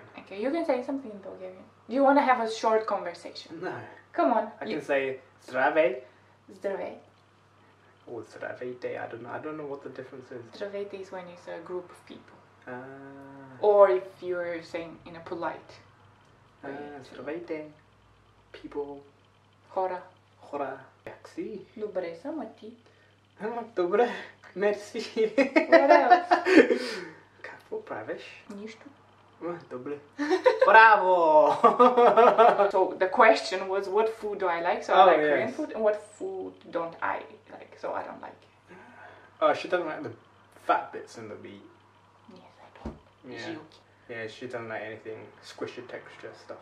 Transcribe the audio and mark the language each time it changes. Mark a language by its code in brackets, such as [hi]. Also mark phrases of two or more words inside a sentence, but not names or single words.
[en] Okay, you can say something in Bulgarian. Do you want to have a short conversation? No. Come on. I can say Zdravej [bg] Здравей. [en] or Zdravейте. I don't know what the difference is. Здравейте is when it's a group of people. Ah. Or if you're saying in a polite way. [bg] Здравейте. People. Хора. Хора. Такси. Добре съм, а ти? Добре. Мерси. [en] What else? [bg] Какво правиш? Нищо. Добре. Браво! [en] So the question was, what food do I like? So I like Korean food. And what food don't I like? So I don't like. Oh, she doesn't like the fat bits in the meat. Yes, I don't. Yeah. Yeah, she doesn't like anything squishy texture stuff.